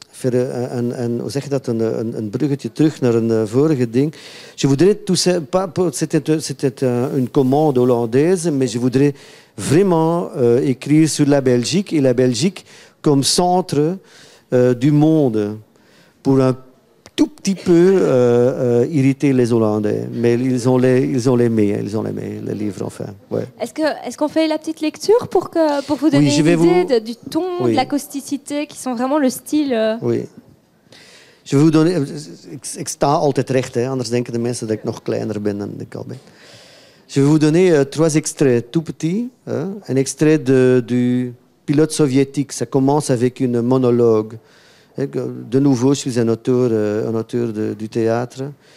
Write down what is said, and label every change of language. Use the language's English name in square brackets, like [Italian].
[Dutch] hoe zeg je dat, een bruggetje terug naar een vorige ding. [French] Je voudrais tout ça, c'était une commande hollandaise, mais je voudrais vraiment écrire sur la Belgique et la Belgique comme centre du monde pour un tout petit peu irriter les Hollandais. Mais ils ont aimé, le livre, enfin. Ouais. Est-ce qu'on fait la petite lecture pour vous donner une idée du ton, de la causticité, qui sont vraiment le style... Oui. Je vais vous donner... [Dutch] Ik sta altijd recht, hè, anders denken de mensen dat ik nog kleiner ben dan ik al ben. [French] Je vais vous donner 3 extraits tout petits. Un extrait du pilote soviétique. Ça commence avec une monologue. De nouveau, je suis un auteur du théâtre.